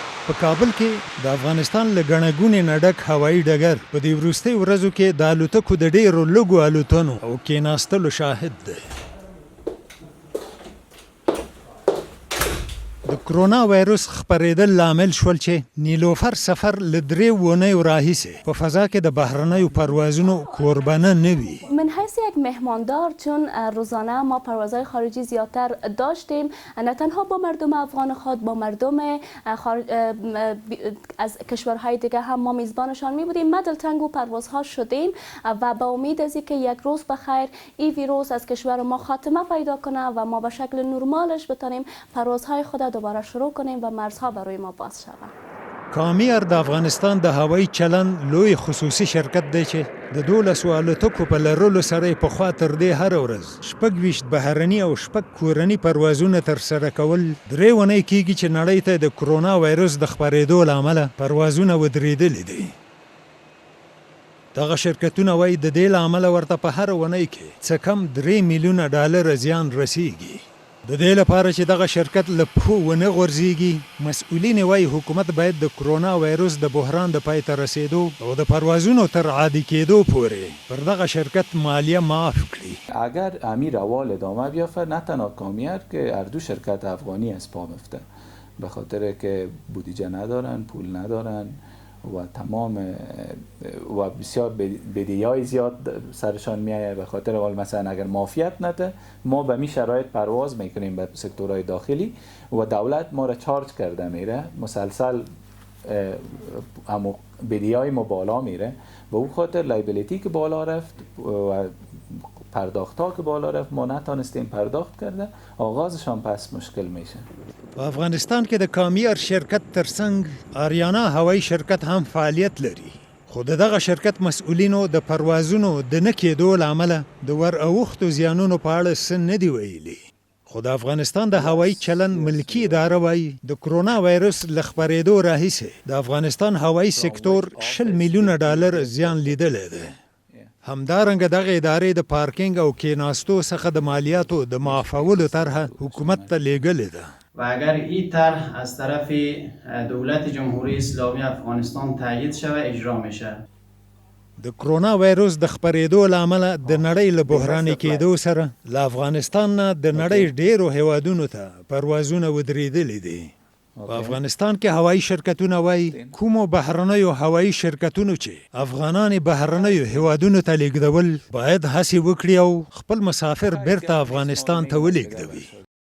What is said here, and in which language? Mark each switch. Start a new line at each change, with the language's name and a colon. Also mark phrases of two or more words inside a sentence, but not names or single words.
Pashto: په کابل کې د افغانستان له ګڼه ګوڼې نه ډک هوایي ډګر په دې وروستیو ورځو کې د الوتکو د ډېرو لږو الوتنو او کېناستلو شاهد دی. د کرونا وایرس خپرېدل لامل شول چې نیلوفر سفر له 3 اونیو راهیسې په فضا کې د بهرنیو پروازونو قربانه نه وي.
Persian: من حیث یک مهماندار چون روزانه ما پروازهای خارجی زیادتر داشتیم، نه تنها با مردم افغان خود، با مردم از کشورهای دیگه هم ما میزبانشان می بودیم. ما دلتنگ پروازها شدیم و با امید از اینکه یک روز بخیر این ویروس از کشور ما خاتمه پیدا کنه و ما به شکل نرمالش بتونیم پروازهای خود دوباره شروع کنیم و مرزها برای ما باز شود.
Pashto: کامی ایر د افغانستان د هوایي چلن لوی خصوصي شرکت دی چې د 12 الوتکو په لرلو سره په خوا تر دې هر ورځ 26 بهرني او 6 کورني پروازونه ترسره کول. 3 اونۍ کېږي چې نړۍ ته د کرونا وایرس د خپرېدو له امله پروازونه ودرېدلي دي. دغه شرکتونه وایي د دې له امله ورته په هر اونۍ کې څه کم $3 میلیونه زیان رسیږي. د دې لپاره چې دغه شرکت له پښو ونه غورځېږي، مسؤلین وایي حکومت باید د کرونا وایرس د بحران د پای ته رسیدو او د پروازونو تر عادي کېدو پورې پر دغه شرکت مالیه معاف کړي.
Persian: اگر امیر روال ادامه بیافته، نه تنها کامیار که هر دو شرکت افغانی از پا میفته، به خاطر که بودجه ندارن، پول ندارن و تمام و بسیار بدهی‌های زیاد سرشان میآید. به خاطر حال مثلا اگر معافیت نده، ما به می شرایط پرواز میکنیم به سکتورهای داخلی و دولت ما را چارج کرده میره، مسلسل همو بدهی‌های ما بالا میره. به اون خاطر لایبیلیتی که بالا رفت و پرداخت‌ها که بالا رفت، ما نتونستیم پرداخت کرده، آغازشان پس مشکل میشه.
Pashto: په افغانستان کې د کامیار شرکت ترڅنګ آریانا هوایي شرکت هم فعالیت لري، خو دغه شرکت مسؤلینو د پروازونو د نه کېدو له امله د ور اوښتو زیانونو په اړه څه نه دي ویلي. خو د افغانستان د هوایي چلن ملکی اداره وایي د کرونا وایرس له خپرېدو راهیسې د افغانستان هوایي سکتور $20 میلیونه زیان لیدلی دی. همدارنګه دغه ادارې د پارکینګ او کېناستو څخه د مالیاتو د معافولو طرحه حکومت ته لیږلې ده.
Persian: و اگر این طرح از طرف دولت جمهوری اسلامی افغانستان تایید شود اجرا میشه.
Pashto: د کرونا وایرس د خپرېدو له امله د نړۍ له بحراني کېدو سره له افغانستان نه د نړۍ ډېرو هیوادونو ته پروازونه ودرېدلي دي. په افغانستان کې هوایي شرکتونه وایي کومو بهرنیو هوایي شرکتونو چې افغانان بهرنیو هیوادونو ته لیږدول باید هڅې وکړي او خپل مسافر بیرته افغانستان ته ولېږدوي.